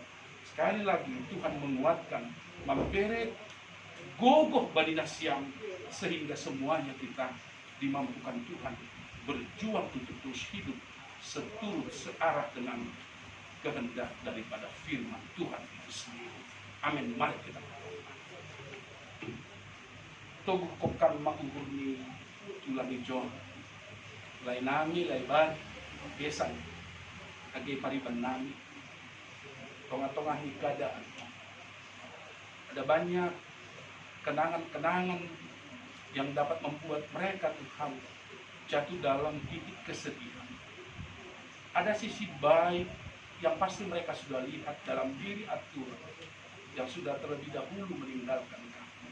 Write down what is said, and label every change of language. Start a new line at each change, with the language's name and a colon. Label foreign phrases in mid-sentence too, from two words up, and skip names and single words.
Indonesian: Sekali lagi Tuhan menguatkan, memberi gogoh bagi Nasiam, sehingga semuanya kita dimampukan Tuhan berjuang untuk terus hidup seturut searah dengan kehendak daripada firman Tuhan itu sendiri.
Simeulue: Amin.
Indonesian: Mari kita berdoa.
Simeulue: Togu kokan mangurni tulang hijau, lai nami lai ban biasa agi pariban nami tengah-tengah keadaan.
Indonesian: Ada banyak kenangan-kenangan yang dapat membuat mereka Tuhan jatuh dalam titik kesedihan. Ada sisi baik yang pasti mereka sudah lihat dalam diri Arthur yang sudah terlebih dahulu meninggalkan kami.